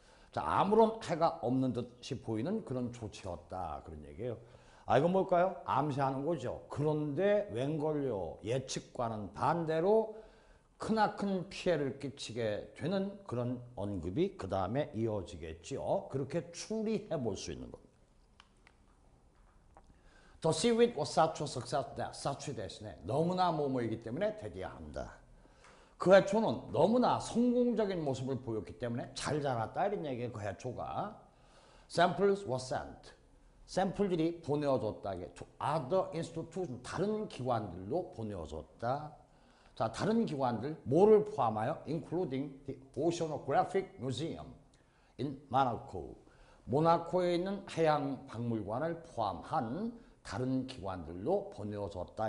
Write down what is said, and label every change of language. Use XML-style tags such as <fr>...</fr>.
<ko>자, 아무런 해가 없는 듯이 보이는 그런 조치였다, 그런 얘기예요. 이건 뭘까요? 암시하는 거죠. 그런데 웬걸요, 예측과는 반대로 크나큰 피해를 끼치게 되는 그런 언급이 그 다음에 이어지겠지요. 그렇게 추리해 볼 수 있는 겁니다.</ko> <en>The seaweed was such a success that such</en> <ko>대신에 너무나 뭐뭐이기 때문에 되어야 한다. 그 해초는 너무나 성공적인 모습을 보였기 때문에 잘 자랐다, 이런 얘기예요. 그 해초가.</ko> <en>Samples were sent,</en> <ko>샘플들이 보내어졌다.</ko> <en>Other institution,</en> <ko>다른 기관들로 보내어졌다. 자, 다른 기관들 뭐를 포함하여?</ko> <en>Including the Oceanographic Museum in Monaco,</en> <ko>모나코에 있는 해양박물관을 포함한 다른 기관들로 보내어졌다.</ko>